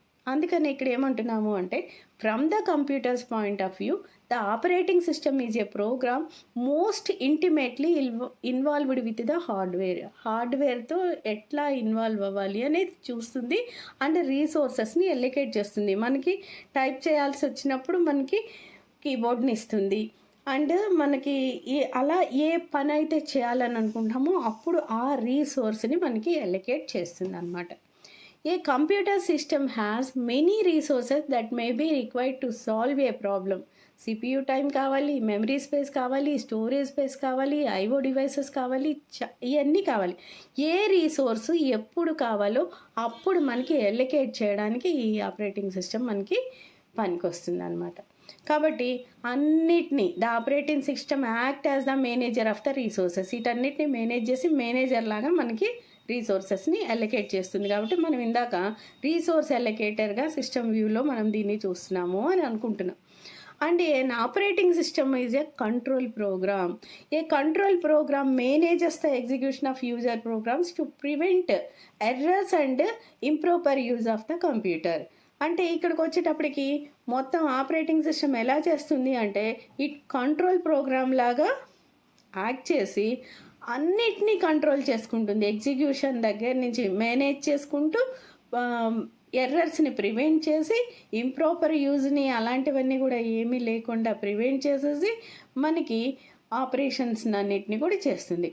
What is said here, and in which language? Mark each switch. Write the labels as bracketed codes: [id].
[te] అందుకని ఇక్కడ ఏమంటున్నాము అంటే [en] From the computer's point of view the operating system is a program most intimately involved with the హార్డ్వేర్తో ఎట్లా involve అవ్వాలి అనేది చూస్తుంది and రీసోర్సెస్ని allocate చేస్తుంది. [te] మనకి టైప్ చేయాల్సి వచ్చినప్పుడు మనకి కీబోర్డ్ని ఇస్తుంది అండ్ మనకి అలా ఏ పని అయితే చేయాలని అనుకుంటామో అప్పుడు ఆ రీసోర్స్ని మనకి ఎలికేట్ చేస్తుంది అన్నమాట. [en] A computer system has many resources that may be required to solve a problem. [te] CPU time కావాలి, మెమరీ స్పేస్ కావాలి, స్టోరేజ్ స్పేస్ కావాలి, ఐఓ డివైసెస్ కావాలి, ఇవన్నీ కావాలి. ఏ రీసోర్స్ ఎప్పుడు కావాలో అప్పుడు మనకి ఎలికేట్ చేయడానికి ఈ ఆపరేటింగ్ సిస్టమ్ మనకి పనికి వస్తుంది అనమాట. కాబట్టి అన్నిటినీ [en] The operating system act as the manager of the resources. [te] వీటన్నిటిని మేనేజ్ చేసి మేనేజర్ లాగా మనకి రీసోర్సెస్ని ఎలికేట్ చేస్తుంది. కాబట్టి మనం ఇందాక రీసోర్స్ ఎలికేటర్గా సిస్టమ్ వ్యూలో మనం దీన్ని చూస్తున్నాము అని అనుకుంటున్నాం. [en] And an operating system is a control program. A control program manages the execution of user programs to prevent errors and improper use of the computer. [te] అంటే ఇక్కడికి వచ్చేటప్పటికి మొత్తం ఆపరేటింగ్ సిస్టమ్ ఎలా చేస్తుంది అంటే ఇట్ కంట్రోల్ ప్రోగ్రామ్ లాగా act చేసి అన్నిటినీ కంట్రోల్ చేసుకుంటుంది. ఎగ్జిక్యూషన్ దగ్గర నుంచి మేనేజ్ చేసుకుంటూ ఎర్రర్స్ని ప్రివెంట్ చేసి ఇంప్రాపర్ యూజ్ని అలాంటివన్నీ కూడా ఏమీ లేకుండా ప్రివెంట్ చేసేసి మనకి ఆపరేషన్స్ అన్నిటిని కూడా చేస్తుంది.